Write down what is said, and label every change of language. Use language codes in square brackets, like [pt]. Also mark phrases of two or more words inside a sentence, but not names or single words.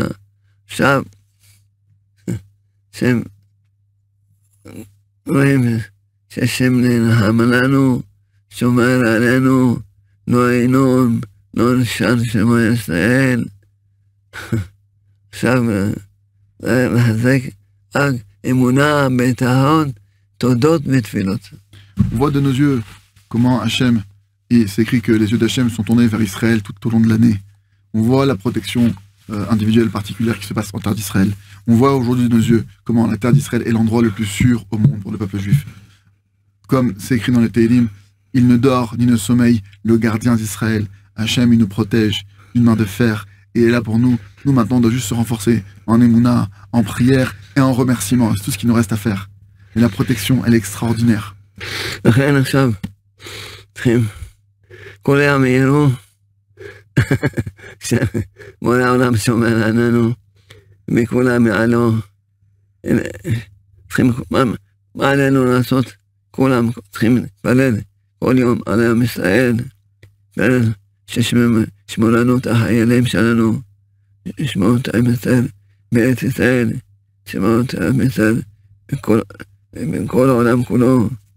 [he] עכשיו, רואים שהשם נלחם לנו, שומר עלינו, לא ינום, לא נשאר שמו ישראל. עכשיו, לחזק אמונה, ביטחון, תודות ותפילות. [fr] On voit de nos yeux comment Hachem, et c'est écrit que les yeux d'Hachem sont tournés vers Israël tout au long de l'année. On voit la protection individuelle particulière qui se passe en terre d'Israël. On voit aujourd'hui de nos yeux comment la terre d'Israël est l'endroit le plus sûr au monde pour le peuple juif. Comme c'est écrit dans les Tehillim, il ne dort ni ne sommeille, le gardien d'Israël. Hachem, il nous protège d'une main de fer et est là pour nous. Nous, maintenant, on doit juste se renforcer en émouna, en prière et en remerciement. C'est tout ce qui nous reste à faire. Et la protection, elle est extraordinaire. [he] לכן עכשיו צריכים כולם יראו שבורא העולם שומר עלינו וכולם יעלו. צריכים, מה עלינו לעשות? כולם צריכים להתפלל כל יום על עם ישראל, ששמור לנו את החיילים שלנו, שמור את עם ישראל בארץ ישראל, שמור את עם ישראל בכל העולם כולו.